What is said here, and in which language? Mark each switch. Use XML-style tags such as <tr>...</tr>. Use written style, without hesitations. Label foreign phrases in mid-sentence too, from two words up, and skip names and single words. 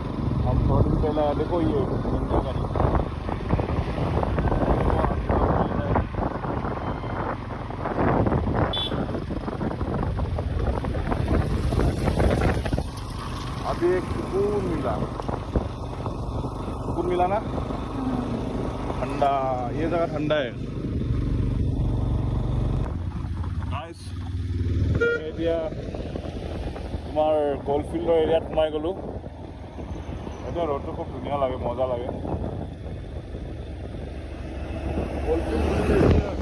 <hi>हम और भी पहला देखो ये गंगा गाड़ी अभी एक सुकून मिला ना ठंडा ये जगह ठंडा है</hi> <as>नाइस এতিয়া তোমাৰ গল্ফ ফিল্ডৰ এৰিয়াত সোমাই গ'লোঁ এতিয়া ৰ'দটো খুব ধুনীয়া লাগে মজা লাগে</as> <en>golf field</en>